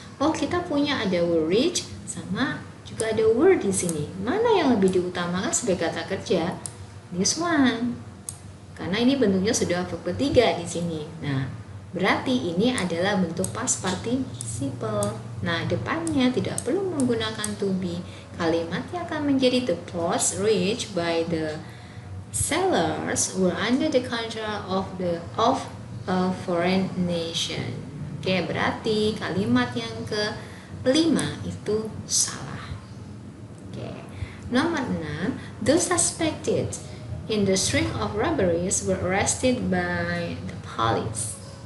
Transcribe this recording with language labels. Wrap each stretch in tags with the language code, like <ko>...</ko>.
<id>Oh, kita punya ada were reached sama juga ada were di sini. Mana yang lebih diutamakan sebagai kata kerja? This one. Karena ini bentuknya sudah verb ketiga di sini. Nah, berarti ini adalah bentuk past participle. Nah, depannya tidak perlu menggunakan to be. Kalimatnya akan menjadi</id> <en>the ports reached by the sellers were under the control of a foreign nation.</en> <id>Oke, berarti kalimat yang kelima itu salah. Oke. Nomor 6,</id> <en>those suspected in the string of robberies were arrested by the police.</en>